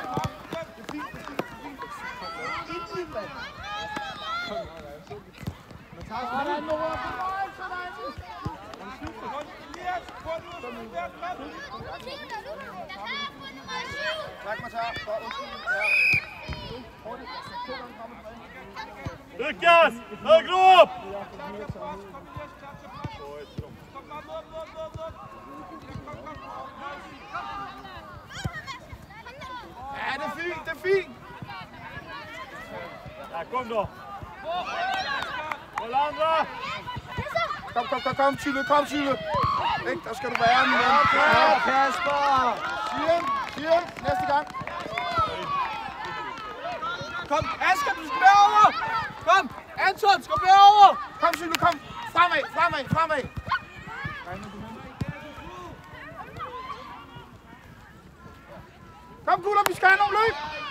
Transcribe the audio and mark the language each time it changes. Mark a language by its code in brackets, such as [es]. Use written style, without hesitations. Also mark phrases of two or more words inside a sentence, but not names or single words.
[da] Sådan, Nora. Tak, Mathar. Lukas! [sv] Högre upp! [da] Ja, det er fint, det er fint. [sv] Ja, kom då! Hold andra! [da] Kom, Tyle. Ikke, der skal du være, min ven. Ja, Kasper! Siren, næste gang. Kom, Asger, du skal med over! Kom, Anton, skal med over! Kom, Tyle, kom. Fremad. Kom gutter, vi skal have nogle løb.